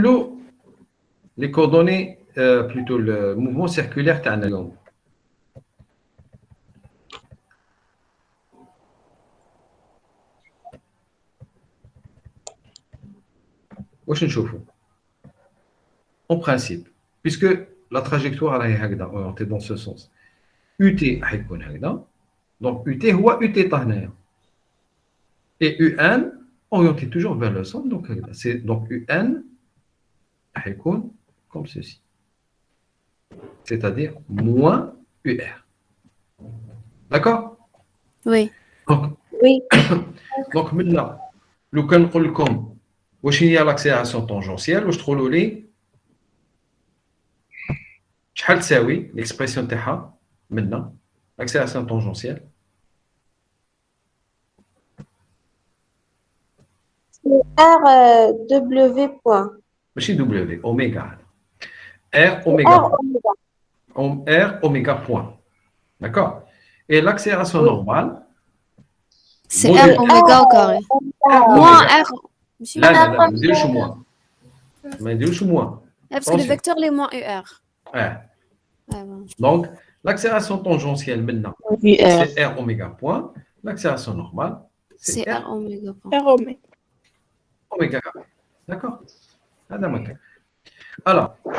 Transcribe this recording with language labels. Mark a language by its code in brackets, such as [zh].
[fr] sont les coordonnées, plutôt le mouvement circulaire [ar] تاعنا واش نشوفوا [fr] en principe puisque la trajectoire est orientée dans ce sens UT [ar] حيكون هكذا [fr] donc UT [ar] هو [fr] UT [ar] تاع هنايا [fr] et UN orienté toujours vers le centre donc [ar] هكذا [fr] c'est donc UN [ar] حيكون [fr] comme ceci c'est-à-dire moins UR d'accord Oui. donc Oui. donc maintenant [ar] لو كان نقول لكم واش هي [fr] l'accélération tangentielle [ar] واش تقولوا لي شحال تساوي [fr] l'expression [ar] تاعها منا l'accélération tangentielle [fr] RW point. [ar] ماشي [fr] W oméga R oméga R oméga point d'accord et l'accélération normale C'est R oméga au carré. Moins R. Monsieur. [ar] لا لا ما نديروش moins ما نديروش moins [fr] Parce que le vecteur est moins UR. donc l'accélération tangentielle maintenant UR. c'est R oméga point l'accélération normale C'est R oméga point. R oméga. oméga carré d'accord [ar] هذا ما كان [fr] alors